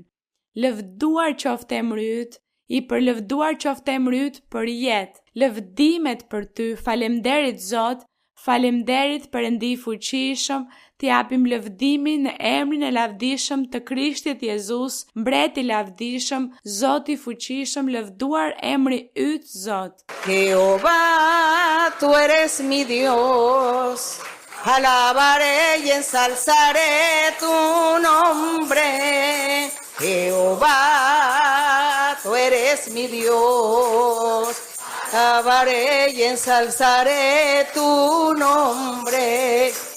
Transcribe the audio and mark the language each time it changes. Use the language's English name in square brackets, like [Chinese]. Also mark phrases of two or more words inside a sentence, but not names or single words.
[Albanian] Lëvduar qoftë emri yt, i përlëvduar qoftë emri yt për jetë. Lëvdimet për ty, falemderit Zot, falemderit Perëndi i fuqishëm. Ti japim lëvdimin në emrin e lavdishëm të Krishtit Jezus, mbreti lavdishëm, Zoti i fuqishëm, lëvduar emri yt Zot. [Spanish] Jehová, tú eres mi Dios, alabaré y ensalzaré tu nombre. Jehová, tú eres mi Dios, alabaré y ensalzaré tu nombre.